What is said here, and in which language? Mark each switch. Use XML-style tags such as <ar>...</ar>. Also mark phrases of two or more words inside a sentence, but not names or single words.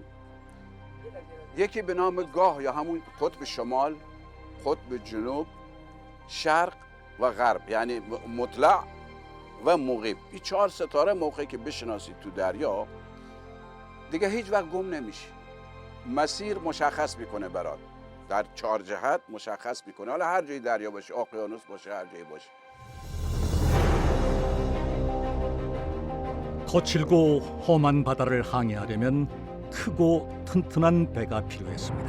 <fa>یکی به نام گاه یا همون قطب شمال، قطب جنوب، شرق و غرب، یعنی مطلع و مغیب. این 4 ستاره موقعی که بشناسید تو دریا دیگه هیچ وقت گم نمیشی. مسیر مشخص میکنه برات، در 4 جهت مشخص میکنه. حالا هر جای دریا باشه، اقیانوس باشه، هر جایی باشه.</fa> <ko>거칠고 험한 바다를 항해하려면 크고 튼튼한 배가 필요했습니다.</ko>